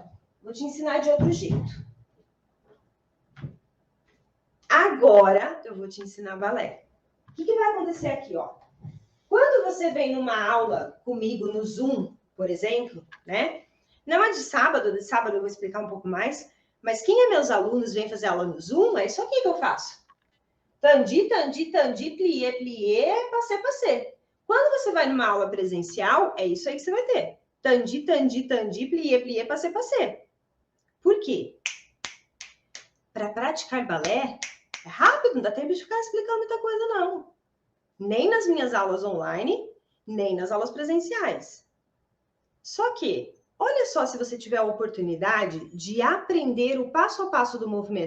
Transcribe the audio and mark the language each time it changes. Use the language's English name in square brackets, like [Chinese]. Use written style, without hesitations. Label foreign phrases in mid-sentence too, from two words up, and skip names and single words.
[Portuguese] Vou te ensinar de outro jeito. Agora, eu vou te ensinar balé. O que vai acontecer aqui, ó? Quando você vem numa aula comigo no Zoom, por exemplo, né? Não é de sábado eu vou explicar um pouco mais, mas quem é meus alunos vem fazer aula no Zoom, é isso aqui que eu faço. Tandi, tandi, tandi, plié, plié, passê, passê. Quando você vai numa aula presencial, é isso aí que você vai ter. Tandi, tandi, tandi, plié, plié, passê, passê. Por quê? Para praticar balé, é rápido, não dá tempo de ficar explicando muita coisa, não. Nem nas minhas aulas online, nem nas aulas presenciais. Só que Olha só se você tiver a oportunidade de aprender o passo a passo do movimento.